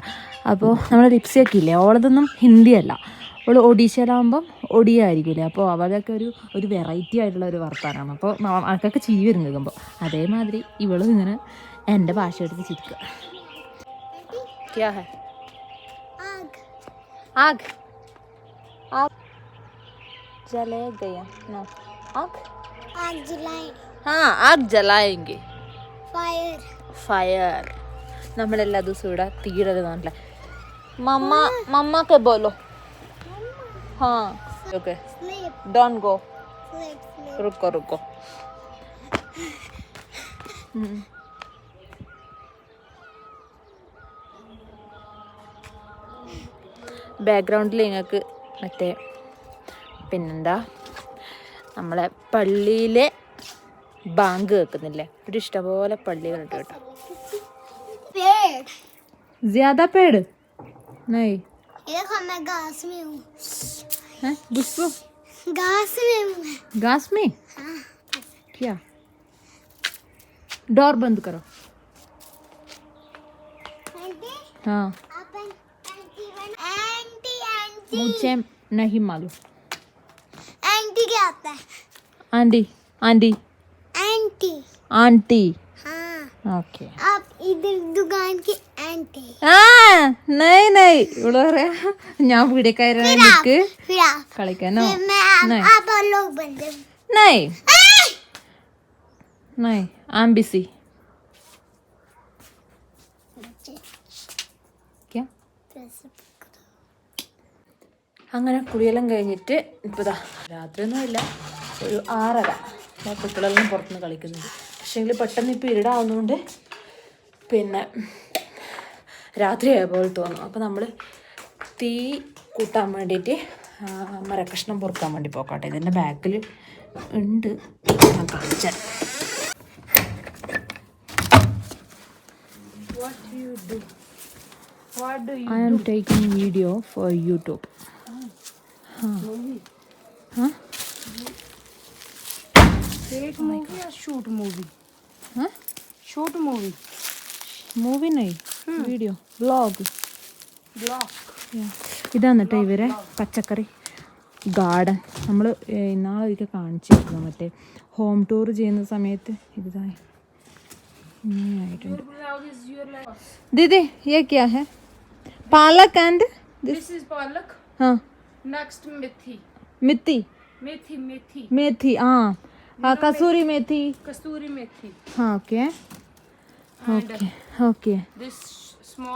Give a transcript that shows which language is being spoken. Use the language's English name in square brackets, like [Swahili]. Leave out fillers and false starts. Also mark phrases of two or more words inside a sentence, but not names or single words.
[Malayalam] അപ്പോൾ നമ്മുടെ ലിപ്സിയൊക്കെ ഇല്ലേ, ഓളതൊന്നും ഹിന്ദിയല്ല. അവൾ ഒഡീഷയിലാകുമ്പം ഒഡിയ ആയിരിക്കില്ലേ. അപ്പോൾ അവരൊക്കെ ഒരു വെറൈറ്റി ആയിട്ടുള്ള ഒരു വർത്താനമാണ്. അപ്പോൾ ആൾക്കൊക്കെ ചിരി വരും കേൾക്കുമ്പോൾ. അതേമാതിരി ഇവളും ഇങ്ങനെ എൻ്റെ ഭാഷ എടുത്ത് ചിരിക്കുക. [Hindi] क्या है? आग. आग जले गया ना. आग जलाएंगे. हाँ आग जलाएंगे. फायर. [Malayalam] നമ്മളെല്ലാ ദിവസവും ഇവിടെ തീയിടരുതാണല്ലേ. [Hindi] मम्मा के बोलो. हाँ ओके. [English] don't go. रुको. [Malayalam] ബാക്ക്ഗ്രൗണ്ടിൽ നിങ്ങൾക്ക് മറ്റേ പിന്നെന്താ നമ്മളെ പള്ളിയിലെ ബാങ്ക് കേൾക്കുന്നില്ലേ. ഇവിടെ ഇഷ്ടംപോലെ പള്ളികളുണ്ട് കേട്ടോ. [Hindi] ज़्यादा पेड़ नहीं. देखो मैं घास में हूँ. हैं बुशबू? घास में हूँ. घास में? क्या? डोर बंद करो. हाँ मुझे नहीं मालूम. आंटी क्या आता है? आंटी. आंटी. हाँ. ओके. आप इधर दुकान की आंटी. [Malayalam] नहीं ഇവിടെ പറയാ ഞാൻ വീടേക്കാരാണ്. എനിക്ക് [Hindi] फिर आप [Malayalam] കളിക്കാനോ? [Hindi] आप और लोग बंदे. [English] नहीं I'm busy. [Hindi] क्या? [Malayalam] അങ്ങനെ കുളിയെല്ലാം കഴിഞ്ഞിട്ട് ഇപ്പോൾ ഇതാ രാത്രിയൊന്നും ഇല്ല, ഒരു 6:30. കുട്ടികളെല്ലാം പുറത്തുനിന്ന് കളിക്കുന്നുണ്ട്. പക്ഷേങ്കിൽ പെട്ടെന്ന് ഇപ്പോൾ ഇരുടാവുന്നതുകൊണ്ട് പിന്നെ രാത്രിയായ പോലെ തോന്നും. അപ്പോൾ നമ്മൾ തീ കൂട്ടാൻ വേണ്ടിയിട്ട് മരക്കഷ്ണം പൊറുക്കാൻ വേണ്ടി പോക്കട്ടെ. ഇതിൻ്റെ ബാക്കിൽ ഉണ്ട്, ഞാൻ കാണിച്ചാൽ. [English] I am taking video for YouTube. [Hindi] हाँ? [English] Take movie या shoot movie? [Hindi] हाँ? [English] Shoot movie. [Malayalam] മൂവി नहीं, വീഡിയോ, വ്ളോഗ്. Vlog. ഇതാണ് കേട്ടോ ഇവരെ പച്ചക്കറി. ഗാർഡൻ നമ്മൾ ഇന്നാളെ ഒരിക്കൽ കാണിച്ചിരുന്നു മറ്റേ ഹോം ടൂർ ചെയ്യുന്ന സമയത്ത്. ഇതായി ഇങ്ങനെയായിട്ടുണ്ട്. ദീദി [Hindi] ये क्या है? पालक एंड [English] This is palak. [Hindi] हाँ [English] Next methi. [Hindi] मित्ती Methi. मेथी. हाँ कसूरी मेथी. कस्तूरी मेथी. हाँ ओके ओके ओके. [English] This small.